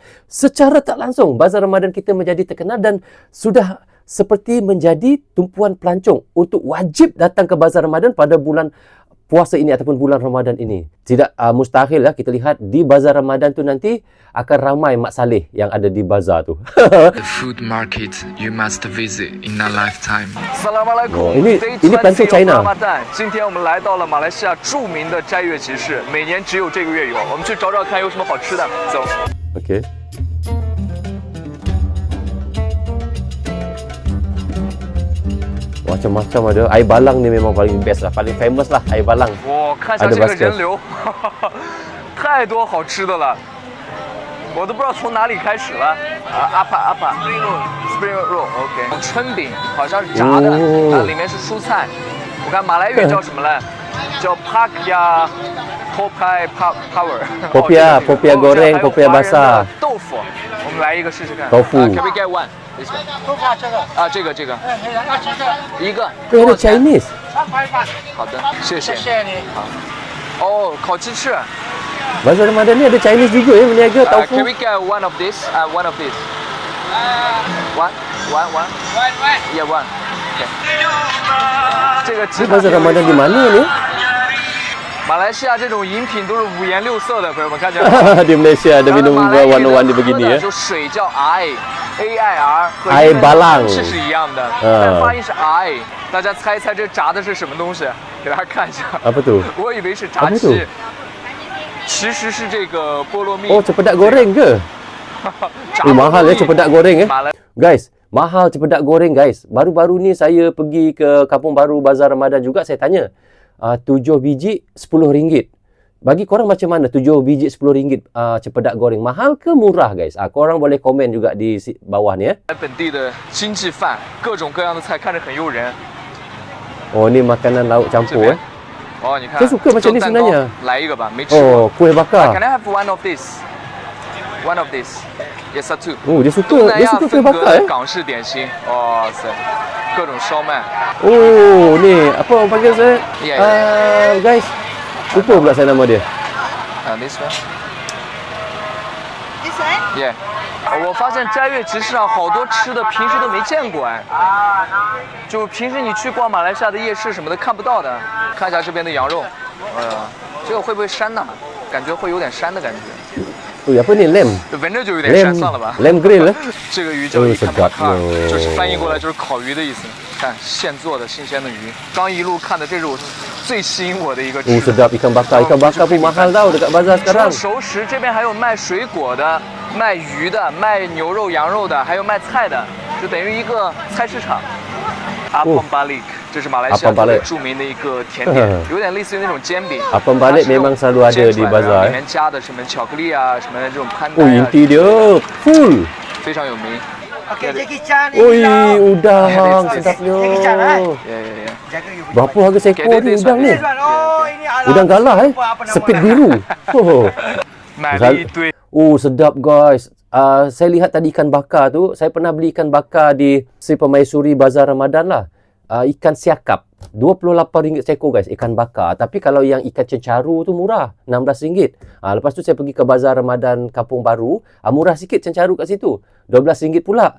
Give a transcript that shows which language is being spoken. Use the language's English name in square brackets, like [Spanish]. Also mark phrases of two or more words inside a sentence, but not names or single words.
[Malay] Secara tak langsung Bazar Ramadan kita menjadi terkenal dan sudah seperti menjadi tumpuan pelancong untuk wajib datang ke Bazar Ramadan pada bulan puasa ini ataupun bulan Ramadan ini. Tidak mustahil lah kita lihat di Bazar Ramadan tu nanti akan ramai Mak Saleh yang ada di bazar tu. [English] The food market you must visit in a lifetime. [Malay] Oh, ini pelancong China. [Chinese] 今天我们来到了马来西亚著名的斋月集市，每年只有这个月有。我们去找找看有什么好吃的。走。 [Malay] Okey. Macam-macam ada. Air balang ni memang paling best lah, paling famous lah air balang. [Chinese] 我看一下这个人流，太多好吃的了，我都不知道从哪里开始了。阿帕 [English] Spring Roll， [Chinese] OK， 春饼好像是炸的，里面是蔬菜。我看马来语叫什么来？叫 Pakya Popai Power。 [Malay] Popia goreng, popia basah。 [Chinese] 豆腐，我们来一个试试看。 Tofu。 [English] Can we get one？ [Chinese] 这个一个。这个 Chinese。好的，谢谢你。好。哦，烤鸡翅。 [Malay] Bazar Ramadan ni ada Chinese juga ya berniaga tofu. [English] Can we get one of this? One of this. One. Yeah, one. [Chinese] Okay. 这个 [Malay] Ni Bazar Ramadan di mana ni? [Chinese] 马来西亚这种饮品都是五颜六色的，朋友们看见吗？ [Malay] Di Malaysia ada minum warna-warni begini ya. [Chinese] 就水叫 AIR 和 [Malay] Air balang [Chinese] 是一样的，但发音是 I。大家猜一猜这炸的是什么东西？给大家看一下。 [Malay] Apa tu? [Chinese] 我以为是炸 [Malay] Apa tu? [Chinese] 鸡，其实是这个菠萝蜜。 [Malay] Oh, cepedak goreng ke? [Chinese] 炸 [Malay] mahal ya [Chinese] 菠萝蜜 [Malay] cepedak goreng ya. [Chinese] 马来 [Malay] Guys, mahal cepedak goreng guys. Baru-baru ni saya pergi ke Kampung Baru Bazar Ramadan juga, saya tanya. 7 biji RM10. Bagi korang macam mana 7 biji RM10 cepedak goreng? Mahal ke murah guys? Korang boleh komen juga di bawah ni ya. [Chinese] 本地的经济饭，各种各样的菜，看着很诱人。 [Malay] Oh, ni makanan lauk campur eh. [Chinese] 哦，你看， [Malay] Saya suka macam ni [Chinese] 做蛋糕 [Malay] sebenarnya. [Chinese] 来一个吧，没吃过。 [Malay] Oh, kuih bakar. [English] Can I have one of this? One of this. Yes, two. [Malay] Oh, dia [Chinese] 东 [Malay] suka [Chinese] 南亚 [Malay] kuih [Chinese] 风格 [Malay] bakar [Chinese] 的 [Malay] eh. [Chinese] 港式点心，哇塞，各种烧麦。 [Malay] Oh, ni apa orang panggil saya? Yeah, Guys, lupa pula saya nama dia. [English] This one. This one? Yeah. [Chinese] 我发现斋月集市上好多吃的，平时都没见过哎。就平时你去逛马来西亚的夜市什么的看不到的。看一下这边的羊肉，这个会不会膻呢？感觉会有点膻的感觉。 [Malay] apa ni? Lamb [Chinese] 闻着就有点膻，算了吧。 [English] Lamb grill [Chinese] 这个鱼叫伊坎巴卡尔， [Malay] sedap [Chinese] 就是翻译过来就是烤鱼的意思。看现做的新鲜的鱼，刚一路看的这是我最吸引我的一个吃 Oh 的。 [Malay] sedap ikan bakar. Ikan bakar pun mahal tau dekat bazar [Chinese] 除 [Malay] sekarang. [Chinese] 了熟食，这边还有卖水果的、卖鱼的、卖牛肉、羊肉的，还有卖菜的，就等于一个菜市场。阿pom巴利克，这是马来西亚 [Malay] Apam [Chinese] 特别 [Malay] balik [Chinese] 著名的一个甜点，有点类似于那种煎饼。 [Malay] Apam balik [Chinese] 它是用 [Malay] memang selalu ada [Chinese] 煎出 [Malay] di [Chinese] 来的然后 [Malay] bazar, [Chinese] 里面加的什么巧克力啊，什么这种潘达 Oh 呀， [Malay] inti dia full. [Chinese] 非常有名。 [Malay] Okey, Jackie Chan Oi udang sedapnya. Berapa harga seekor ni udang ni? Oh, ini ala. Udang galah Sepit biru. Oh. [Chinese] 买了一堆。 [Malay] Oh sedap guys. Saya lihat tadi ikan bakar tu. Saya pernah beli ikan bakar di Sri Permaisuri Bazar Ramadan lah. Ikan siakap. RM28 seekor guys, ikan bakar. Tapi kalau yang ikan cencaru tu murah, RM16. Lepas tu saya pergi ke Bazar Ramadan Kampung Baru, murah sikit cencaru kat situ, RM12 pula.